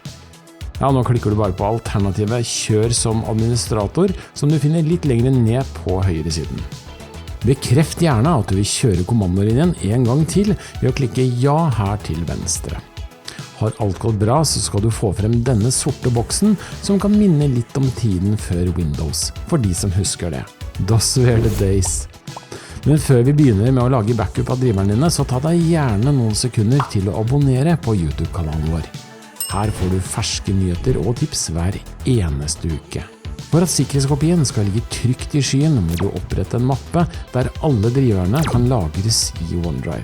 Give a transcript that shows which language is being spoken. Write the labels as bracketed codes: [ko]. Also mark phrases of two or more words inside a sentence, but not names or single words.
[no] Ja, nå klikker du bare på alternativet Kjør som administrator, som du finner litt lenger ned på høyre siden. Bekreft gjerne at du vil kjøre kommandoen din en gang til ved å klikke ja her til venstre. Har alt gått bra, så skal du få frem denne sorte boksen som kan minne litt om tiden før Windows, for de som husker det. [en] Those were the days. [no] Men før vi begynner med å lage backup av driverne dine, så ta deg gjerne noen sekunder til å abonnere på YouTube-kanalen vår. Her får du ferske nyheter og tips hver eneste uke. For at sikkerhetskopien skal ligge trygt i skyen, må du opprette en mappe der alle driverne kan lagres i OneDrive.